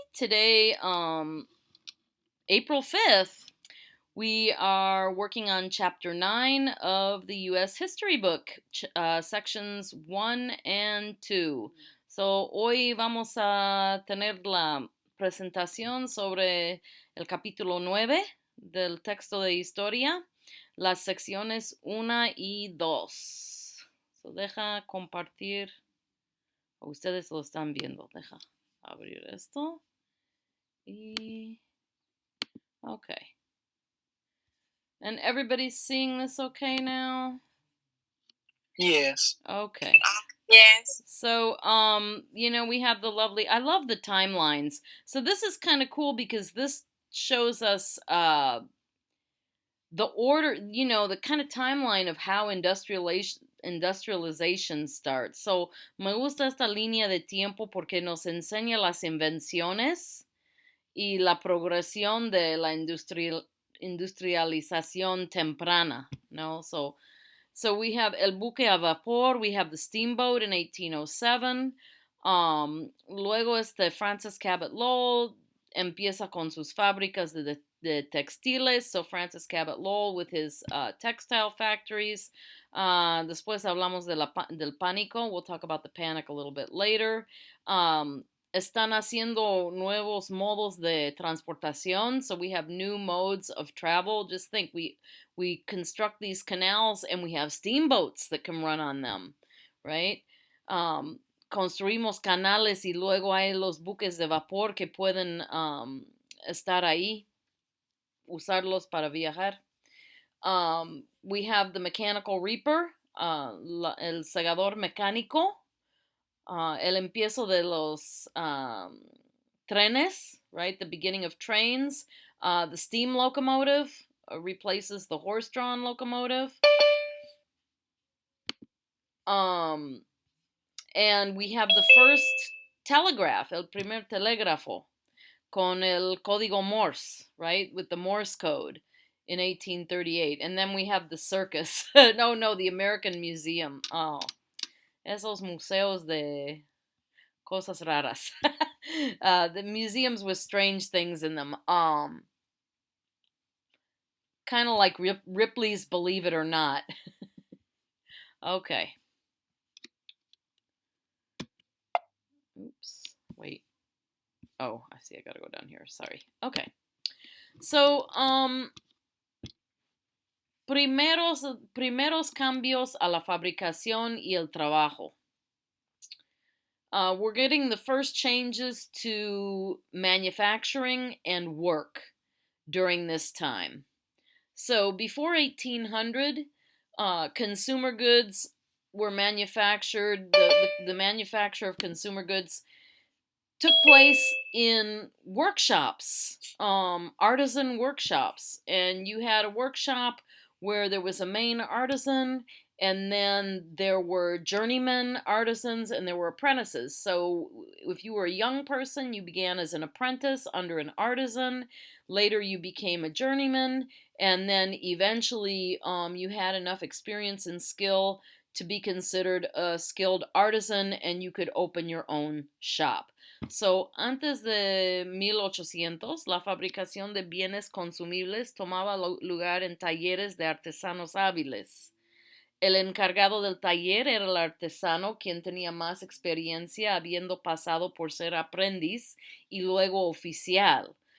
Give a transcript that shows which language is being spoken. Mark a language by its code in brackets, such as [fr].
[en] Today, April 5th, we are working on Chapter 9 of the U.S. History book, sections 1 and 2. [es] So, hoy vamos a tener la presentación sobre el capítulo 9 del texto de historia, las secciones 1 y 2. So, deja compartir. Ustedes lo están viendo. Deja abrir esto. [en] Okay. And everybody's seeing this okay now? Yes. Okay. Yes. So, we have the I love the timelines. So this is kind of cool because this shows us the order, the kind of timeline of how industrialization starts. [es] So, me gusta esta línea de tiempo porque nos enseña las invenciones y la progresión de la industrialización temprana, no? [en] So we have [es] el buque a vapor, [en] we have the steamboat in 1807. [es] Luego Francis Cabot Lowell empieza con sus fábricas de textiles. [en] So Francis Cabot Lowell with his textile factories. [es] Después hablamos del pánico. [en] We'll talk about the panic a little bit later. [es] Están haciendo nuevos modos de transportación. [en] So we have new modes of travel. Just think, we construct these canals and we have steamboats that can run on them, right? [es] Construimos canales y luego hay los buques de vapor que pueden estar ahí, usarlos para viajar. [en] We have the mechanical reaper, [es] el segador mecánico, el empiezo de los trenes, [en] right? The beginning of trains. The steam locomotive replaces the horse-drawn locomotive. And we have the first telegraph, [es] el primer telégrafo, con el código Morse, [en] right? With the Morse code in 1838. And then we have the circus. No, the American Museum. [es] Oh, esos museos de cosas raras. [en] The museums with strange things in them. Kind of like Ripley's Believe It or Not. Okay. Oops. Wait. Oh, I see. I gotta go down here. Sorry. Okay. [es] So, primeros cambios a la fabricación y el trabajo. [en] We're getting the first changes to manufacturing and work during this time. So before 1800, consumer goods were manufactured. The manufacture of consumer goods took place in workshops, artisan workshops. And you had a workshop where there was a main artisan, and then there were journeyman artisans, and there were apprentices. So if you were a young person, you began as an apprentice under an artisan. Later, you became a journeyman, and then eventually you had enough experience and skill to be considered a skilled artisan, and you could open your own shop. [es] So, antes de 1800, la fabricación de bienes consumibles tomaba lugar en talleres de artesanos hábiles. El encargado del taller era el artesano, quien tenía más experiencia, habiendo pasado por ser aprendiz y luego oficial.